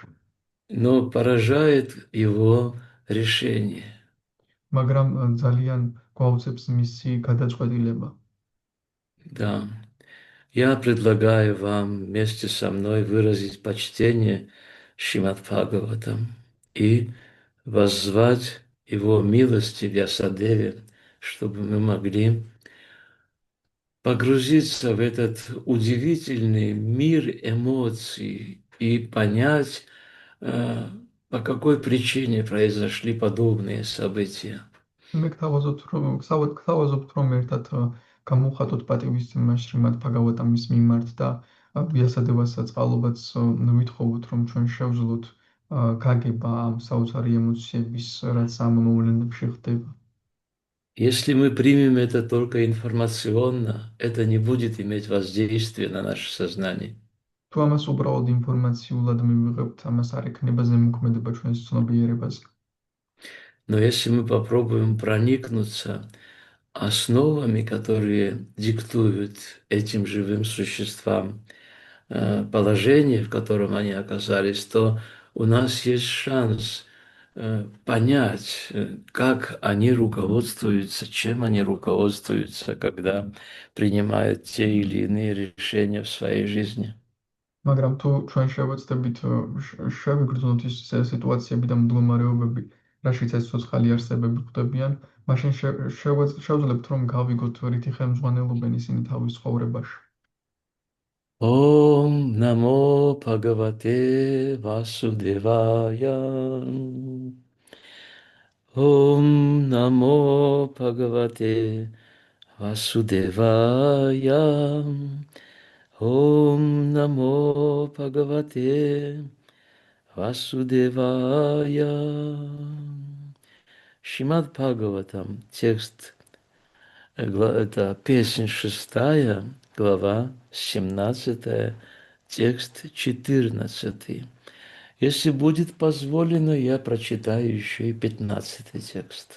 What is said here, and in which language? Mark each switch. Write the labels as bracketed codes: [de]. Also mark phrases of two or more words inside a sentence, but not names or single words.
[ru] Но поражает его решение. [ka] მაგრამ ძალიან გვაუწევს მისი გადაწყვეტილება. [ru] Да, я предлагаю вам вместе со мной выразить почтение Шримад Бхагаватам и воззвать его милости Вьясадеве, чтобы мы могли погрузиться в этот удивительный мир эмоций и понять, по какой причине произошли подобные события. [ka] მე გთავაზობთ რომ ერთად გამოვხატოთ პატივისცემა შრიმად ბჰაგავატამის მიმართ და ვიასადევას წყალობაც ვითხოვოთ რომ ჩვენ შევძლოთ გაგება ამ საოცარი ემოციების რაც ამ მოვლენებში ხდება. [ru] Если мы примем это только информационно, это не будет иметь воздействия на наше сознание. [ka] თუ ამას უბრალოდ ინფორმაციულად მივიღებთ, ამას არ ექნება ზემოქმედება ჩვენს ცნობიერებაზე. [ru] Но если мы попробуем проникнуться основами, которые диктуют этим живым существам положение, в котором они оказались, то у нас есть шанс понять, как они руководствуются, чем они руководствуются, когда принимают те или иные решения в своей жизни. [ka] მაგრამ თუ ჩვენ შევეცდებით შევიგრძნოთ ის სიტუაციები და მდგომარეობები, რაშიც ეს ცოცხალი არსებები ხვდებიან, მაშინ შევძლებთ რომ გავიგოთ რითი ხელმძღვანელობენ ისინი თავის ცხოვრებაში. [sa] ॐ नमो भगवते वासुदेवाय. ॐ नमो भगवते वासुदेवाय. ॐ नमो भगवते वासुदेवाय. [ru] Шримад Бхагаватам, текст, это песнь 6, глава 17, текст 14. Если будет позволено, я прочитаю еще и 15 текст.